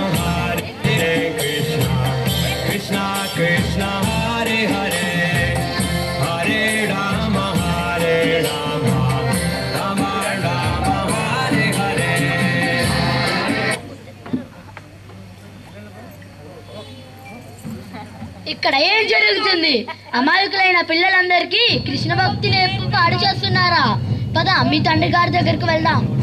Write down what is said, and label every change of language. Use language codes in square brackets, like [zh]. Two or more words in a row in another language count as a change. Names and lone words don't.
[sa] Krishna Krishna Hare Hare, Hare Rama Rama Rama Hare Hare. [te] ఇక్కడ ఏం జరుగుతుంది? అమాయకులైన పిల్లలందరికీ కృష్ణ భక్తి నేర్పు పాడు చేస్తున్నారా? పద, మీ తండ్రి గారి దగ్గరికి వెళ్దాం.